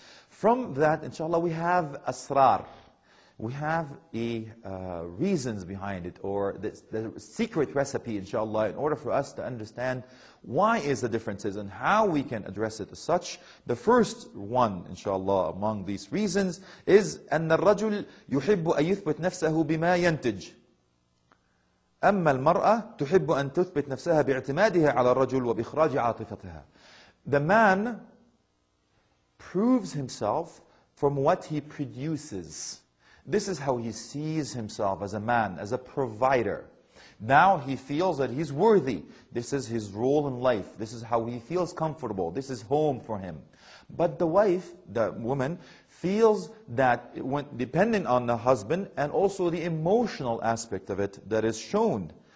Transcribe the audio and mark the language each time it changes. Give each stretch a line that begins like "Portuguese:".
English: From that, inshallah, we have asrar. We have reasons behind it, or the secret recipe, inshallah, in order for us to understand why is the differences and how we can address it as such. The first one, inshallah, among these reasons is
Arabic: أن الرجل يحب أن يثبت نفسه بما ينتج. أما المرأة تحب أن تثبت نفسها باعتمادها على الرجل وبإخراج عاطفتها.
English: The man proves himself from what he produces. This is how he sees himself as a man, as a provider. Now he feels that he's worthy. This is his role in life. This is how he feels comfortable. This is home for him. But the wife, the woman, feels that when depending on the husband, and also the emotional aspect of it that is shown.